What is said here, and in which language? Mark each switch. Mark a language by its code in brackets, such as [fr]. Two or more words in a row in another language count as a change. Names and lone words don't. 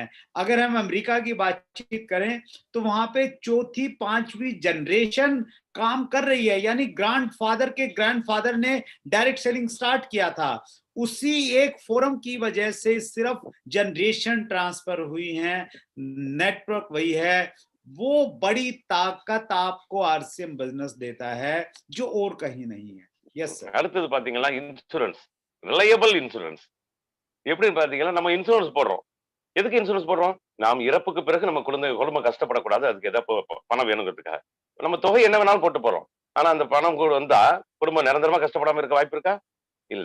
[hi] अगर हम अमेरिका की बातचीत करें तो वहां पे 4th-5वीं जनरेशन काम कर रही है, यानी ग्रैंडफादर के ग्रैंडफादर ने [en] direct selling start [hi] किया था। उसी एक फोरम की वजह से सिर्फ [en] generation transfer [hi] हुई है, नेटवर्क वही है। वो बड़ी ताकत आपको आरसीएम बिजनेस देता है जो और कहीं नहीं है। [en] yes sir. [ta] அடுத்தது பாத்தீங்கன்னா இன்சூரன்ஸ், [en] reliable insurance. [ta] எப்படின்னு பாத்தீங்கன்னா, நம்ம இன்சூரன்ஸ் போடுறோம். எதுக்கு இன்சூரன்ஸ் போடுறோம்? நாம் இறப்புக்கு பிறகு நம்ம குடும்பம் கஷ்டப்படக்கூடாது. அதுக்கு ஏதாவது பணம் வேணுங்கிறதுக்காக. நம்ம தொகை என்ன வேணாலும் போட்டு போறோம். ஆனா அந்த பணம் கூட வந்தா குடும்பம் நிரந்தரமா கஷ்டப்படாம இருக்க வாய்ப்பு இருக்கா? இல்ல.